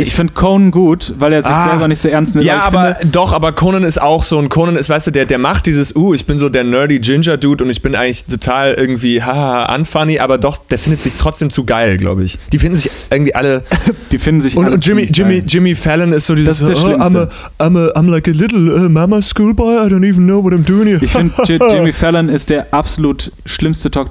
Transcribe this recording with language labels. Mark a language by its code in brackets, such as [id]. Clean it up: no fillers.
[de] Ich finde Conan gut, weil er sich selber nicht so ernst nimmt. Ja, aber Conan ist auch so. Und Conan ist, weißt du, der macht dieses, ich bin so der [en] nerdy Ginger Dude [de] und ich bin eigentlich total irgendwie unfunny, aber doch, der findet sich trotzdem zu geil, glaube ich. Die finden sich irgendwie alle. Die finden sich und, alle. Und Jimmy Fallon ist so dieses. Das ist der Schlimmste. [en] I'm like a little mama schoolboy, I don't even know what I'm doing here. [de] Ich finde, Jimmy Fallon ist der absolut schlimmste Talk.